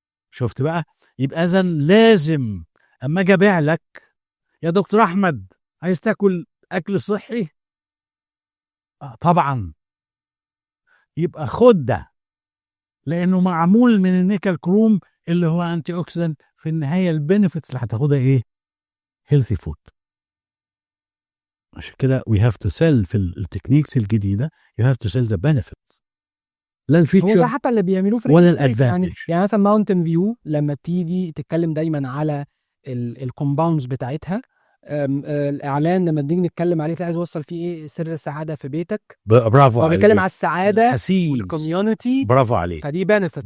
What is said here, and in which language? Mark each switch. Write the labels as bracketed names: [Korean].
[Arabic] شفت بقى؟ يبقى اذا لازم اما اجي ابيع لك يا دكتور احمد عايز تاكل اكل صحي، طبعا، يبقى خد ده، لانه معمول من النيكل كروم اللي هو انتي اوكسيدنت. في النهايه البنفيتس اللي هتاخدها ايه؟ هيلثي فود. عشان كده [English] we have to sell [Arabic] في التكنيكس الجديده [English] you have to sell the benefits، لا [Arabic] هو الفيتشر ده حتى اللي بيعملوه في ولا الريل استيت. الادفانتج. يعني مثلا ماونتن فيو لما تيجي تتكلم دايما على الكومباوندز بتاعتها، الاعلان لما بنيجي نتكلم عليه عايز اوصل فيه ايه؟ سر السعاده في بيتك. برافو هو عليك. بيتكلم على السعاده حسيس. والكوميونتي. برافو عليك. فدي بنفيتس